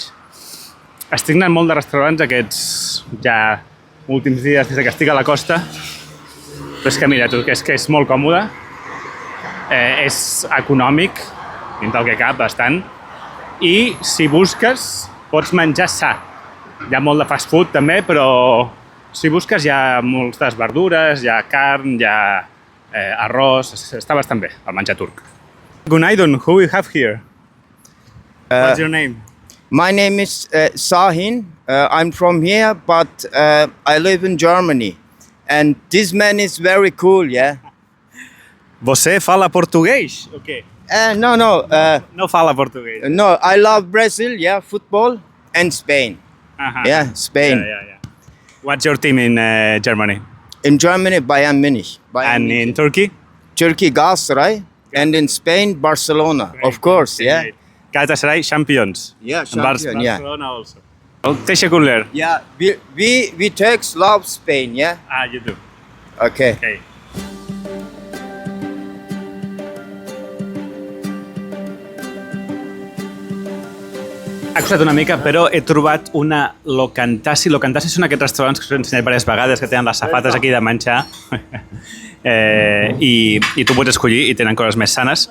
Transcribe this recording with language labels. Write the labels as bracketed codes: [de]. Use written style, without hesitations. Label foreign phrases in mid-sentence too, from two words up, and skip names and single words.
[ca] Estic anant molt de restaurants aquests ja últims dies des que estic a la costa, però és que mira tu, que és molt còmode, és econòmic, dins del que cap, bastant, i si busques pots menjar sa. Hi ha molt de [en] fast food [ca] també, però si busques hi ha moltes verdures, hi ha carn, hi ha arròs, està bastant bé el menjar turc. [tr] Gunaydun, [en] who we have here? What's your name? My name is Sahin. I'm from here, but I live in Germany. And this man is very cool, yeah? [pt] Você fala português? Okay. [en] No. [pt] No fala português. [en] No, I love Brazil, yeah, football, and Spain. Yeah, Spain. Yeah. What's your team in Germany? In Germany, Bayern Munich. And in Turkey? Turkey, Galatasaray. And in Spain, Barcelona, of course, yeah? Galatasaray champions. Yeah, champion, yeah. Barcelona also. Teşekkürler. Yeah, we Turks love Spain, yeah? You do. Okay. [ca] Ha costat una mica, però he trobat una Locantasi. Locantasi són aquests restaurants que us he ensenyat diverses vegades, que tenen les safates aquí de menjar i tu pots escollir i tenen coses més sanes.